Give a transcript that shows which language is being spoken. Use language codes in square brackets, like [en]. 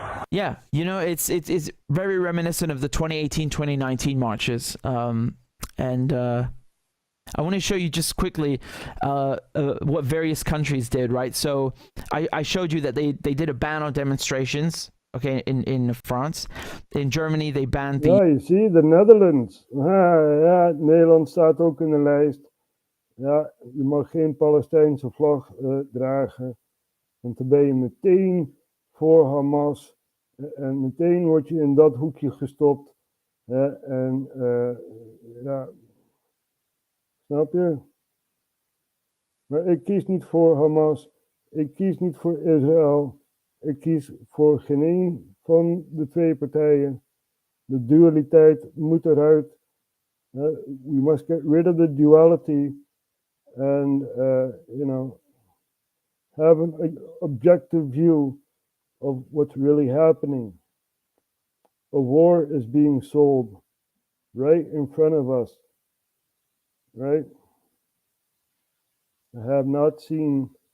[en] Yeah, you know, it's very reminiscent of the 2018-2019 marches, and I want to show you just quickly what various countries did, right? So I showed you that they did a ban on demonstrations. Okay, in France. In Germany, they banned the... [nl] Ja, je ziet, de Netherlands. Ja, Nederland staat ook in de lijst. Ja, je mag geen Palestijnse vlag dragen. Want dan ben je meteen voor Hamas. En meteen word je in dat hoekje gestopt. En ja, snap je? Maar ik kies niet voor Hamas. Ik kies niet voor Israël. Ik kies voor geen een van de twee partijen. De dualiteit moet eruit. [en] We must get rid of the duality and, you know, have an objective view of what's really happening. A war is being sold right in front of us, right? I have not seen